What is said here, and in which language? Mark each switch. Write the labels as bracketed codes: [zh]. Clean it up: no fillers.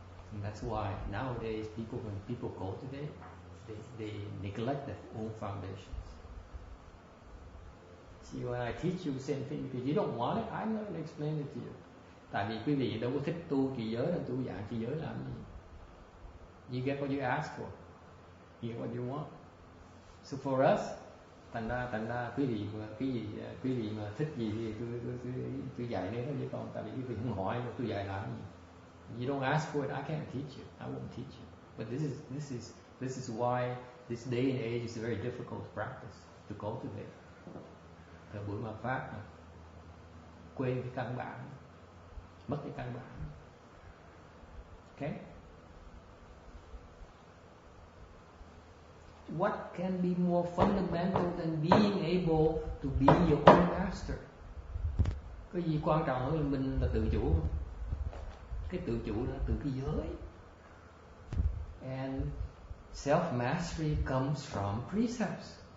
[en] And that's why nowadays when people go today, they neglect their own foundations. See, when I teach you the same thing, because you don't want it, I'm not going to explain it to you. [vi] Tại vì quý vị đâu có thích tu trì giới, đâu tu giảng trì giới làm gì. [en] You get what you ask for, you get what you want. So for us, [vi] thành ra quý vị mà thích gì thì tôi dạy nên thôi, chứ còn tại vì quý vị không hỏi tôi dạy làm gì. [en] You don't ask for it, I can't teach you. I won't teach you. But this is why this day and age is very difficult to practice, to cultivate. [vi] Thời buổi mạt Pháp này, quên cái căn bản, mất cái căn bản. [en] Okay? What can be more fundamental than being able to be your own master? [vi] Cái gì quan trọng hơn là mình là tự chủ? Cái tự chủ đó từ cái giới. [en] And self-mastery comes from precepts.